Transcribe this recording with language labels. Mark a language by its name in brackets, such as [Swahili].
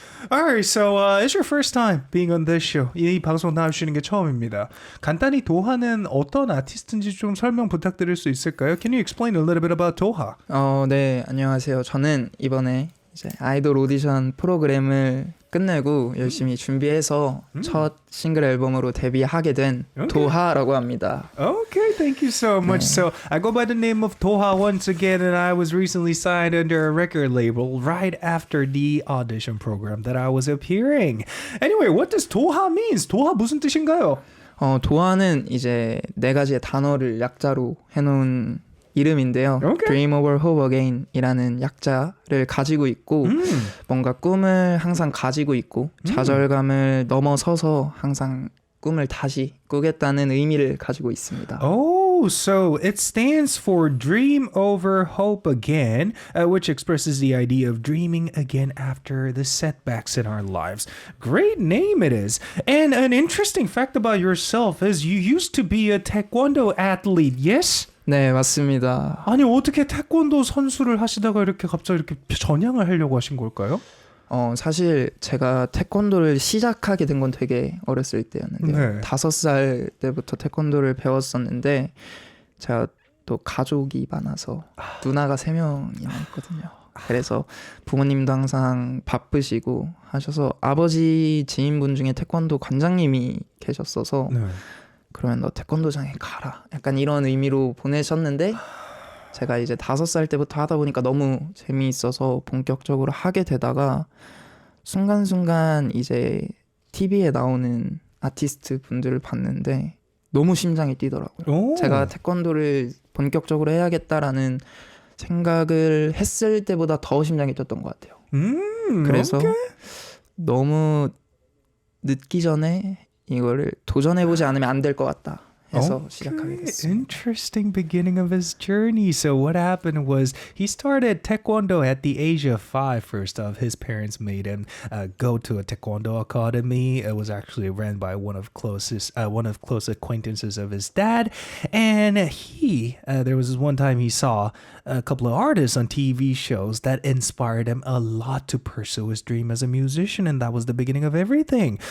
[English] Alright, so it's your first time being on this show. [Korean] 이 방송 나와주시는 게 처음입니다. 간단히 도하는 어떤 아티스트인지 좀 설명 부탁드릴 수 있을까요? [English] Can you explain a little bit about 도하? [Korean] 네, 안녕하세요. 저는 이번에 이제 아이돌 오디션 프로그램을 끝내고 열심히 준비해서 첫 싱글 앨범으로 데뷔하게 된 도하라고 합니다. [English] Okay, thank you so much. So I go by the name of Toha once again, and I was recently signed under a record label right after the audition program that I was appearing. Anyway, what does Toha means? [Korean] 도하 무슨 뜻인가요? 도하는 이제 네 가지의 단어를 약자로 해놓은 이름인데요. [English] Okay. Dream over hope again [Korean] 이라는 약자를 가지고 있고 뭔가 꿈을 항상 가지고 있고 좌절감을 넘어서서 항상 꿈을 다시 꾸겠다는 의미를 가지고 있습니다. [English] Oh, so it stands for Dream Over Hope Again, which expresses the idea of dreaming again after the setbacks in our lives. Great name it is. And an interesting fact about yourself is you used to be a taekwondo athlete, yes? [Korean] 네, 맞습니다. 아니 어떻게 태권도 선수를 하시다가 이렇게 갑자기 이렇게 전향을 하려고 하신 걸까요? 사실 제가 태권도를 시작하게 된 건 되게 어렸을 때였는데요. 네. 5살 때부터 태권도를 배웠었는데 제가 또 가족이 많아서 누나가 3명이나 있거든요. 그래서 부모님도 항상 바쁘시고 하셔서 아버지 지인분 중에 태권도 관장님이 계셨어서 네. 그러면 너 태권도장에 가라. 약간 이런 의미로 보내셨는데 제가 이제 5살 때부터 하다 보니까 너무 재미있어서 본격적으로 하게 되다가 순간순간 이제 TV에 나오는 아티스트 분들을 봤는데 너무 심장이 뛰더라고요. 오. 제가 태권도를 본격적으로 해야겠다라는 생각을 했을 때보다 더 심장이 뛰었던 것 같아요. 그래서 [English] okay. [Korean] 너무 늦기 전에 이거를 도전해보지 않으면 안 될 것 같다 해서 시작하게 됐습니다. [English] Interesting beginning of his journey. So what happened was he started taekwondo at the age of 5. First off, his parents made him go to a taekwondo academy. It was actually ran by one of close acquaintances of his dad, and there was this one time he saw a couple of artists on TV shows that inspired him a lot to pursue his dream as a musician, and that was the beginning of everything.